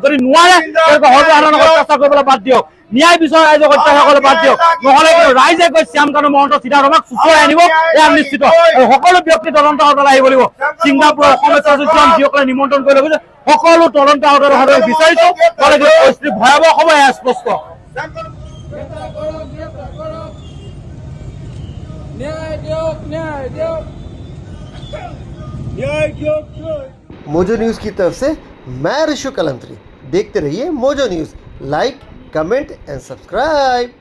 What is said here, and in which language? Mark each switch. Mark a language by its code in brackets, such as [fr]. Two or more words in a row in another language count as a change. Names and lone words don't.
[as] যদি নোৱাৰে তেওঁলোকে সৰ্বসাধাৰণক অত্যাচাৰ কৰিবলৈ বাদ দিয়ক। ন্যায় বিচাৰ ৰাইজক অত্যাচাৰ কৰিবলৈ বাদ দিয়ক। নহ'লে কিন্তু ৰাইজে গৈ শ্যাম কানু মহন্ত চিধাৰামক চুচৰাই আনিব, এয়া নিশ্চিত। আৰু সকলো ব্যক্তি তদন্ত হাতলৈ আহিব লাগিব। ছিংগাপুৰৰ অসমীয়া চলচ্চিত্ৰ যিসকলে নিমন্ত্ৰণ কৰি গৈছে, সকলো তদন্ত হাতলৈ বিচাৰিছো। পৰিস্থিতি ভয়াৱহ হ'ব, এয়া স্পষ্ট। [hi] मोजो न्यूज़ की तरफ से मैं ऋषु कलंत्री। देखते रहिए मोजो न्यूज़। [en] like, comment and subscribe.